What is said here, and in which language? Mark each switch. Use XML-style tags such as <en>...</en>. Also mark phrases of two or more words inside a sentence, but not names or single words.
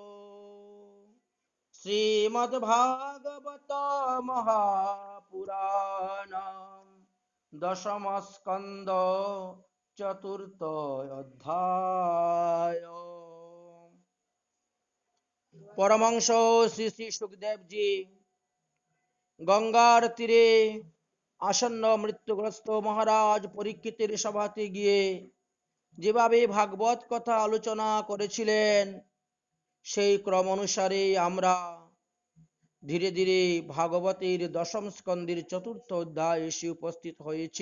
<bn>শ্রীমদ্ভাগবত মহাপুরাণ দশম স্কন্দ চতুর্থ অধ্যায়। পরমহংস শ্রী শ্রী সুখদেব জী গঙ্গার তীরে আসন্ন মৃত্যুগ্রস্ত মহারাজ পরীক্ষিতের সভাতে গিয়ে যেভাবে ভাগবত কথা আলোচনা করেছিলেন, সেই ক্রম অনুসারে আমরা ধীরে ধীরে ভাগবতের দশম স্কন্দের চতুর্থ অধ্যায়ে এসে উপস্থিত হয়েছি।</bn>